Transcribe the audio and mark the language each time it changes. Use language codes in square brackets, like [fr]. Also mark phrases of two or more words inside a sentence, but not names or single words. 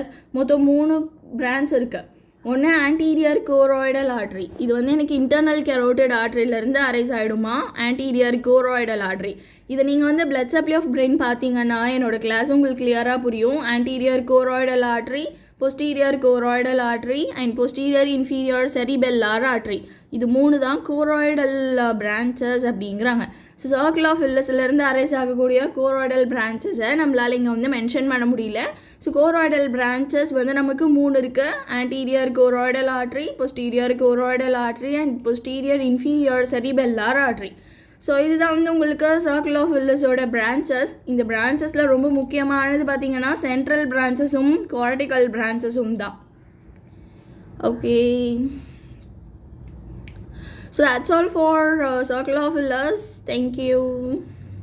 [ta] மொத்தம் 3 பிரான்ச் இருக்குது. ஒன்று [en] anterior choroidal artery, [ta] இது வந்து எனக்கு [en] internal carotid [ta] ஆர்ட்ரியிலேருந்து அரைஸ் ஆகிடுமா, [en] anterior choroidal artery. [ta] இதை நீங்கள் வந்து [en] blood supply of brain [ta] பார்த்தீங்கன்னா என்னோடய கிளாஸ் உங்களுக்கு கிளியராக புரியும். [en] anterior choroidal artery, posterior choroidal artery and posterior inferior cerebellar artery. [ta] இது 3 தான் [en] choroidal branches [ta] அப்படிங்கிறாங்க. ஸோ சர்க்கிள் ஆஃப் வில்லஸ்லேருந்து அரைஸ் ஆகக்கூடிய [en] choroidal branches [ta] நம்மளால் இங்கே வந்து மென்ஷன் பண்ண முடியல. [en] so choroidal branches [ta] வந்து நமக்கு 3 இருக்குது. [en] anterior choroidal artery, posterior choroidal artery and posterior inferior cerebellar artery. [ta] ஸோ இதுதான் வந்து உங்களுக்கு சர்க்கிள் ஆஃப் வில்லஸோட பிரான்ச்சஸ். இந்த பிரான்ச்சஸில் ரொம்ப முக்கியமானது பார்த்திங்கன்னா [en] central branches cortical branches [ta] தான். ஓகே, [en] so that's all for circle of villas. Thank you.